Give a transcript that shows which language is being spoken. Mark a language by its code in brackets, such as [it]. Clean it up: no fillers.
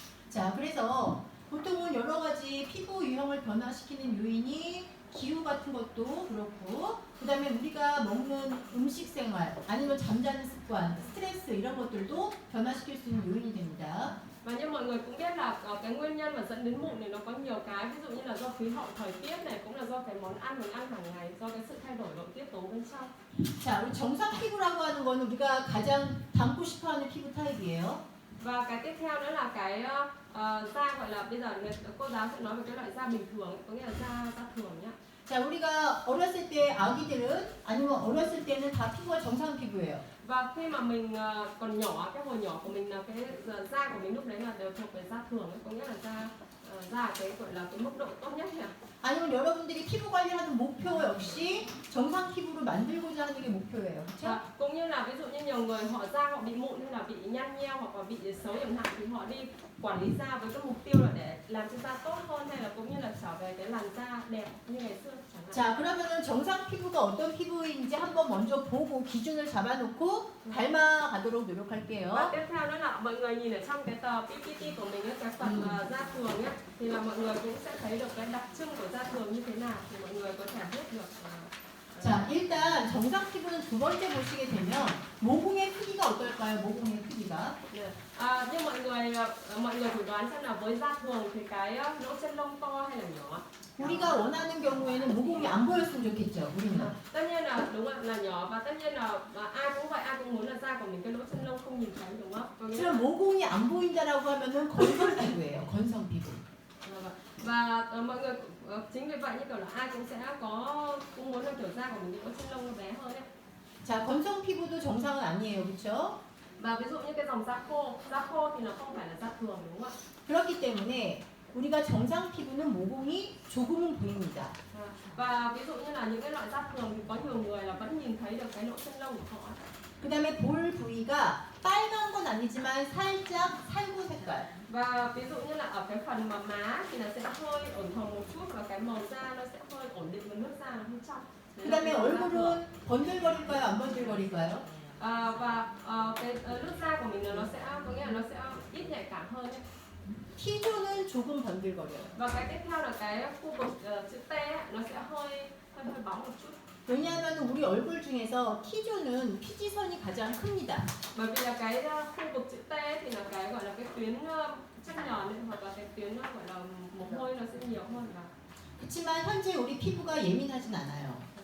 [ko] 자, 그래서 보통은 여러 가지 피부 유형을 변화시키는 요인이 기후 같은 것도 그렇고, 그 다음에 우리가 먹는 음식 생활, 아니면 잠자는 습관, 스트레스 이런 것들도 변화시킬 수 있는 요인이 됩니다. [vi] Và như mọi người cũng biết là cái nguyên nhân mà dẫn đến mụn thì nó có nhiều cái, ví dụ như là do khí hậu thời tiết này, cũng là do cái món ăn mình ăn hàng ngày, do cái sự thay đổi nội tiết tố bên trong. [ko] 자, 우리 정상 피부라고 하는 거는 우리가 가장 닮고 싶어하는 피부 타입이에요. [vi] Và cái tiếp theo nữa là cái da gọi là bây giờ cô giáo sẽ nói về cái loại da bình thường, có nghĩa là da thường nhá. [ko] 자, 우리가 어렸을 때 아기들은 아니면 어렸을 때는 다 피부가 정상 피부예요. [vi] Và khi mà mình còn nhỏ, cái hồi nhỏ của mình là cái da của mình lúc đấy là đều thuộc về da thường ấy, có nghĩa là da cái gọi là cái mức độ tốt nhất nhỉ. [ko] 아니면 여러분들이 피부 관리하는 목표 역시 정상 피부로 만들고자 하는 게 목표예요. 그렇죠? [vi] Cũng như là ví dụ như nhiều người họ da họ bị mụn hay là bị nhăn nheo hoặc là bị xấu chẳng hạn thì họ đi quản lý da với cái mục tiêu là để làm cho da tốt hơn hay là cũng như là trở về cái làn da đẹp như ngày xưa chẳng hạn. [ko] 자, 그러면은 정상 피부가 어떤 피부인지 한번 먼저 보고 기준을 잡아놓고 닮아가도록 [vi] Và [ko] 노력할게요. [vi] tiếp theo đó là mọi người nhìn ở trong cái tờ PPT của mình ấy, cái phần da thường nhé, thì là mọi người cũng sẽ thấy được cái đặc trưng của da thường như thế nào thì mọi người có thể biết được. [ko] 자, 일단 정상 피부는 두 번째 보시게 되면 모공의 크기가 어떨까요? 모공의 크기가. [vi] Nhưng mọi người thử đoán xem là với da thường thì cái lỗ chân lông to hay là nhỏ? [ko] 우리가 원하는 경우에는 모공이 안 보였으면 좋겠죠. 우리는. [vi] Tất nhiên là đúng ạ, là nhỏ và tất nhiên là ai cũng vậy, ai cũng muốn là da của mình cái lỗ chân lông không nhìn thấy đúng không? Có nghĩa là [ko] 그럼 모공이 안 보인다라고 하면은 건성 피부예요. 건성 피부. [vi] và mọi người chính vì vậy như kiểu là ai cũng sẽ cũng muốn là kiểu da của mình cái lỗ chân lông nó bé hơn ấy. [ko] 자, 건성 피부도 정상은 아니에요. 그렇죠? [vi] Và ví dụ như cái dòng da khô thì nó không phải là da thường đúng không ạ? [ko] 그렇기 때문에 우리가 정상 피부는 모공이 조금은 보입니다. [vi] Và ví dụ như là những cái loại da thường thì có nhiều người là vẫn nhìn thấy được cái lỗ chân lông của họ. [ko] 그 다음에 볼 부위가 빨간 건 아니지만 살짝 살구 색깔. [vi] Và ví dụ như là ở cái phần mà má thì nó sẽ hơi ửng hồng một chút và cái màu da nó sẽ hơi ổn định và nước da nó hơi trong. [ko] 그 다음에 얼굴은 번들거릴까요? 안 번들거릴까요? [vi] Và cái nước da của mình là nó sẽ có nghĩa là nó sẽ ít nhạy cảm hơn ấy. [ko] T존은 조금 번들거려요. [vi] Và cái tiếp theo là cái khu vực chữ T ấy, nó sẽ hơi bóng một chút. [ko] 왜냐하면 우리 얼굴 중에서 T존은 피지선이 가장 큽니다. [vi] Bởi vì là cái khu vực chữ T ấy, thì là cái gọi là cái tuyến chất nhờn ấy, hoặc là cái tuyến gọi là mồ hôi nó sẽ nhiều hơn và [ko] 그렇지만 현재 우리 피부가 예민하진 않아요.